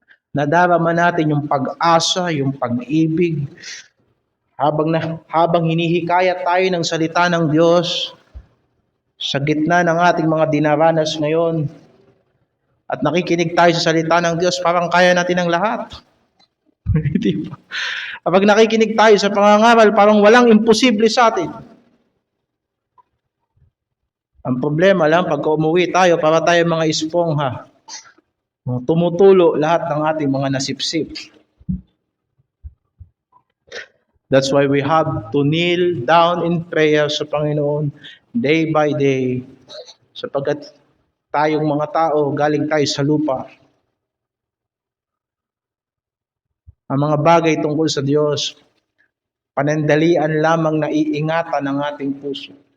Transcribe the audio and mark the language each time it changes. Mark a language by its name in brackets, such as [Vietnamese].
[Filipino] Nadarama natin yung pag-asa, yung pag-ibig, habang hinihikayat tayo ng salita ng Diyos, sa gitna ng ating mga dinaranas ngayon, at nakikinig tayo sa salita ng Diyos, parang kaya natin ang lahat. Diba? Kapag nakikinig tayo sa pangangaral, parang walang imposible sa atin. Ang problema lang, pagka umuwi tayo, para tayo mga espongha. Tumutulo lahat ng ating mga nasipsip. [English] That's why we have to kneel down in prayer [Filipino] sa Panginoon [English] day by day. [Filipino] Sapagkat tayong mga tao, galing tayo sa lupa. Ang mga bagay tungkol sa Diyos, panandalian lamang na iingatan ng ating puso.